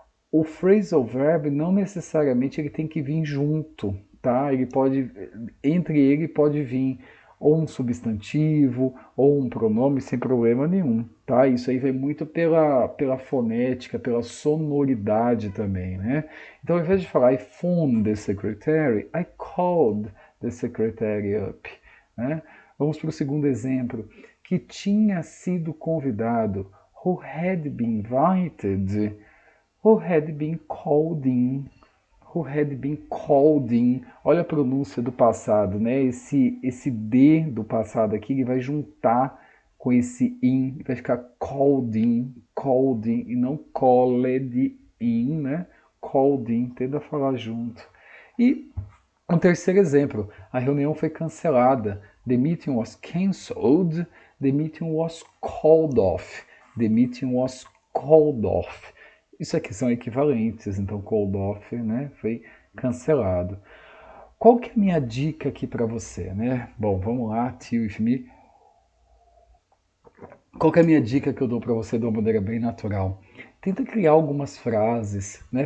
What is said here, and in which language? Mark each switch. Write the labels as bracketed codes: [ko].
[pt] O phrasal verb não necessariamente ele tem que vir junto, tá? Entre ele pode vir ou um substantivo ou um pronome sem problema nenhum, tá? Isso aí vem muito pela fonética, pela sonoridade também, né? Então, ao invés de falar [en] I phoned the secretary, I called the secretary up, né? [pt] Vamos para o segundo exemplo, que tinha sido convidado, [en] who had been invited, who had been called in, who had been called in. [pt] Olha a pronúncia do passado, né? Esse D do passado aqui ele vai juntar com esse in, vai ficar called in e não called in, né? Called in, tenta falar junto. E um terceiro exemplo, a reunião foi cancelada. [en] The meeting was cancelled, the meeting was called off. The meeting was called off. [pt] Isso aqui são equivalentes, então called off, né, foi cancelado. Qual que é a minha dica aqui para você, né? Bom, vamos lá, Till with me. Qual que é a minha dica que eu dou para você de uma maneira bem natural? Tenta criar algumas frases, né?